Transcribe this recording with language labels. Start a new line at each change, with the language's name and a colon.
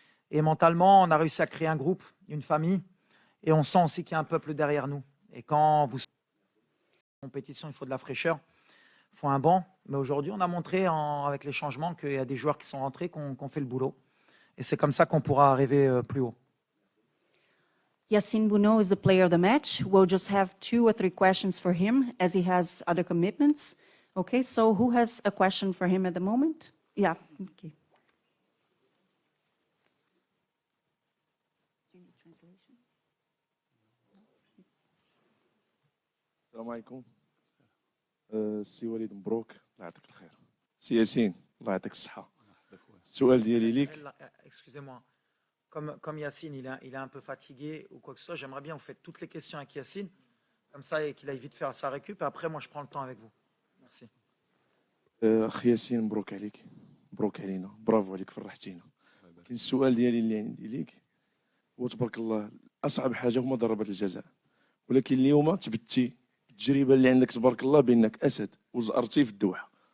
French: Et mentalement, on a réussi à créer un groupe, une famille, et on sent aussi qu'il y a un peuple derrière nous. Et quand vous en compétition, il faut de la fraîcheur, il faut un banc. Mais aujourd'hui, on a montré avec les changements qu'il y a des joueurs qui sont rentrés, qui ont fait le boulot. Et c'est comme ça qu'on pourra arriver plus haut.
English: Yassine Bounou is the player of the match. We'll just have 2 or 3 questions for him as he has other commitments. Okay, so who has a question for him at the moment? Yeah, okay.
Arabic: السلام عليكم. سي وليد مبروك، الله يعطيك الخير. سي ياسين، الله يعطيك الصحة. السؤال ديالي ليك.
French: Excusez-moi. Comme Yassine, il est un peu fatigué ou quoi que ce soit, j'aimerais bien vous faites toutes les questions avec Yassine, comme ça, et qu'il aille vite faire sa récup, et après, moi, je prends le temps avec vous. Merci.
Arabic: أخ ياسين مبروك عليك، مبروك علينا، برافو عليك، فرحتينا. كاين السؤال ديالي اللي عندي ليك هو تبارك الله أصعب حاجة هما ضربات الجزاء، ولكن اليوم تبتي التجربة اللي عندك تبارك الله بأنك أسد وزأرتي في الدوحة.